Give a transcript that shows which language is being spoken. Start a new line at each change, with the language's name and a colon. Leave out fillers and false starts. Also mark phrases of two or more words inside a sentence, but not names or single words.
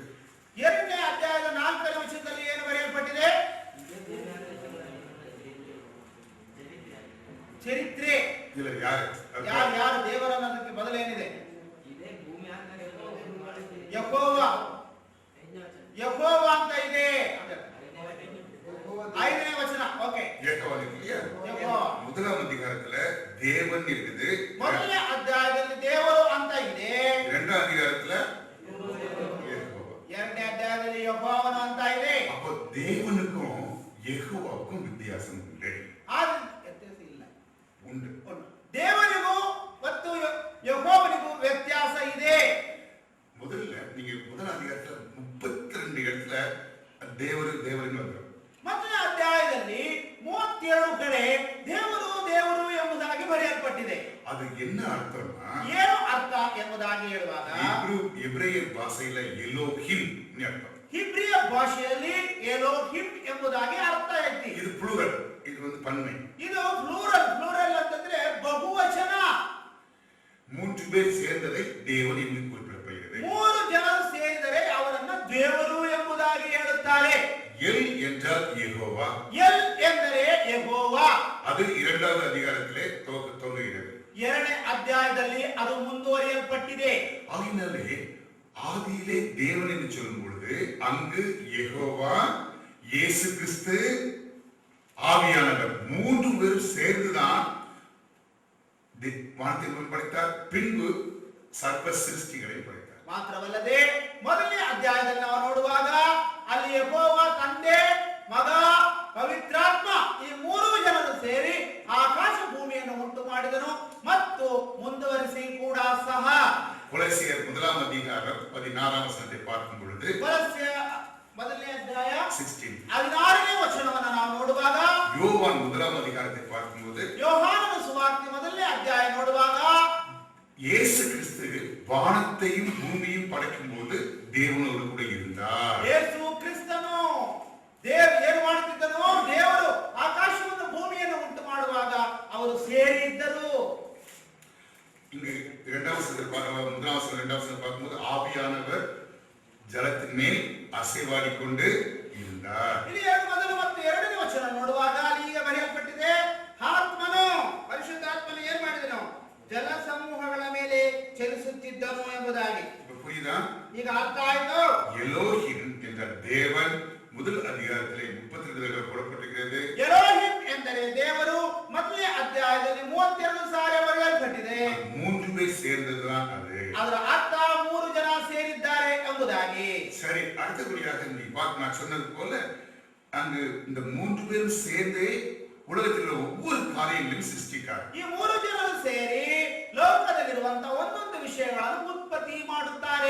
Kannada: ಎರಡನೇ ಅಧ್ಯಾಯದ 4ನೇ ವಚನದಲ್ಲಿ ಏನು ಬರೆಯಲ್ಪಟ್ಟಿದೆ? ಚರಿತ್ರೆ. ಇಲ್ಲ ಯಾರು ದೇವರು ಅನ್ನೋದಕ್ಕೆ ಬದಲೇನಿದೆ? ಯೆಹೋವ ಅಂತ ಇದೆ. 5ನೇ ವಚನ. ಓಕೆ.
Tamil: முதலாம் அதிகாரத்துல தேவன் இருக்குது.
Kannada: ಮೊದಲನೇ ಅಧ್ಯಾಯದಲ್ಲಿ ದೇವರು ಅಂತ ಇದೆ.
Tamil: இரண்டாம் அதிகாரத்துல
Kannada: ಎರಡನೇ ಅಧ್ಯಾಯದಲ್ಲಿ ಯೆಹೋವನ ಅಂತ ಇದೆ.
Tamil: அப்போ தேவனுக்கும் யெகோவாவுக்கும் வித்தியாசம் இல்லை.
Kannada: ವ್ಯತ್ಯಾಸ ಇಲ್ಲ. ಉಂಟು. ದೇವನಿಗೂ ಮತ್ತು ಯೆಹೋವನಿಗೂ ವ್ಯತ್ಯಾಸ ಇದೆ.
Tamil: முதல்ல நீங்க முதல் அதிகாரத்துல 32 இடத்துல தேவரின் வந்தோம்.
Kannada: ಮೊದಲನೇ ಅಧ್ಯಾಯದಲ್ಲಿ 37 ಕಡೆ ದೇವರು ದೇವರು ಎಂಬುದಾಗಿ ಬರೆಯಲ್ಪಟ್ಟಿದೆ. ಅದು என்ன ಅರ್ಥನಾ? ಏನು ಅರ್ಥ ಎಂಬುದಾಗಿ ಹೇಳುವಾಗ ಇಬ್ರಿಯರ್ ಭಾಷೆಯಲ್ಲಿ ಎಲೋಹಿಮ್ ಅರ್ಥ. ಹಿಬ್ರಿಯ ಭಾಷೆಯಲ್ಲಿ ಎಲೋಹಿಮ್ ಎಂಬುದಾಗಿ ಅರ್ಥ ಐತಿ. ಇದು ಪ್ಲೂರಲ್, ಇದು ಒಂದು ಪನ್ಮೆ. ಇದು ಪ್ಲೂರಲ್ ಅಂತಂದ್ರೆ ಬಹುವಚನ.
Tamil: 3 பேர் சேர்ந்ததை தேவன் என்று குறிப்பிடப்படுகிறது.
Kannada: 3 ಜನರು ಸೇರಿದರೆ ಅವರನ್ನು ದೇವರು ಎಂಬುದಾಗಿ ಹೇಳುತ್ತಾರೆ.
Tamil: எல் என்றால் யெகோவா.
Kannada: எல் ಎಂದರೆ ಯೆಹೋವಾ.
Tamil: ಅದು 2வது அதிகாரத்திலே துவங்குகிறது.
Kannada: 2ನೇ ಅಧ್ಯಾಯದಲ್ಲಿ ಅದು ಮುಂದುವರಿಯಲ್ಪಟ್ಟಿದೆ.
Tamil: ஆகினாலே ஆதியிலே தேவன் என்று சொல்லும் பொழுது அங்கு யெகோவா, இயேசு கிறிஸ்து, ஆவியானவர் 3 பேரும் சேர்ந்துதான் வானத்தை படைத்தார். பின்பு சர்வ சிருஷ்டிகளை படைத்தார்.
Kannada: ಮಾತ್ರವಲ್ಲದೆ ಮೊದಲನೇ ಅಧ್ಯಾಯದಲ್ಲಿ ನಾವು ನೋಡುವಾಗ ಅಲ್ಲಿ ಯೆಹೋವ ತಂದೆ, ಮಗ, ಪವಿತ್ರಾತ್ಮ ಈ 3 ಜನರು ಸೇರಿ ಆಕಾಶ ಭೂಮಿಯನ್ನು ಉಂಟು ಮಾಡಿದನು ಮತ್ತು ಮುಂದುವರಿಸಿ ಕೂಡ ಸಹ.
Tamil: கொலோசியர் 1ாம் அதிகாரம் 16ாம் வசனத்தை பார்க்கும் பொழுது
Kannada: ಕೊಲೊಸ್ಸೆ ಮೊದಲನೇ ಅಧ್ಯಾಯ 16 16ನೇ ವಚನವನ್ನು ನಾವು ನೋಡುವಾಗ
Tamil: யோவான் 1ாம் அதிகாரத்தை பார்க்கும்போது
Kannada: ಯೋಹಾನನ ಸುವಾರ್ತೆ ಮೊದಲನೇ ಅಧ್ಯಾಯ ನೋಡುವಾಗ
Tamil: இயேசு கிறிஸ்து வானத்தையும் பூமியையும் படைக்கும் போது தேவனோடு கூட இருந்தார்.
Kannada: ಯೇಸು ಕ್ರಿಸ್ತನು ಏನು ಮಾಡುತ್ತಿದ್ದನು? ದೇವರು ಆಕಾಶವನ್ನು ಭೂಮಿಯನ್ನು ಉಂಟು ಮಾಡುವಾಗ ಅವರು ಸೇರಿದ್ದರು.
Tamil: இங்கு 2வது வசனத்தில் 1ாம் வசனம் 2வது வசனம் பார்க்கும்போது ஆவியானவர் ஜலத்தின் மேல் அசைவாடிக்கொண்டு இருந்தார்.
Kannada: ಇಲ್ಲಿ ಮೊದಲು ಮತ್ತು 2ನೇ ವಚನ ನೋಡುವಾಗ ಅಲ್ಲಿ ಈಗ ಬರೆಯಲ್ಪಟ್ಟಿದೆ, ಆತ್ಮನು ಪರಿಶುದ್ಧಾತ್ಮನು ಏನು ಮಾಡಿದನು? ಜಲ ಸಮೂಹಗಳ ಮೇಲೆ ಚಲಿಸುತ್ತಿದ್ದನು ಎಂಬುದಾಗಿ.
Tamil: புரியுதா?
Kannada: ಈಗ ಅರ್ಥ ಆಯ್ತು.
Tamil: எலோஹிம் என்ற தேவன் முதல் அதிகாரத்திலே 32 கூறப்பட்டிருக்கிறது.
Kannada: ಎಲೋಹಿಮ್ ಎಂದರೆ ದೇವರು ಮೊದಲನೇ ಅಧ್ಯಾಯದಲ್ಲಿ 32 ಸಾರಿ ಬರೆಯಲ್ಪಟ್ಟಿದೆ.
Tamil: 3 பேர் சேர்ந்ததுதான் அது.
Kannada: ಅದರ ಅರ್ಥ 3 ಜನ ಸೇರಿದ್ದಾರೆ ಎಂಬುದಾಗಿ.
Tamil: சரி, அடுத்தபடியாக நீ பார்க்க நான் சொன்னது போல அங்கு இந்த 3 பேரும் சேர்ந்து உலகத்தில் ஒவ்வொரு காரியங்களையும் சிருஷ்டித்தார்.
Kannada: ಈ 3 ಜನರು ಸೇರಿ ಲೋಕದಲ್ಲಿರುವಂತಹ ಒಂದೊಂದು ವಿಷಯಗಳನ್ನು ಉತ್ಪತ್ತಿ ಮಾಡುತ್ತಾರೆ.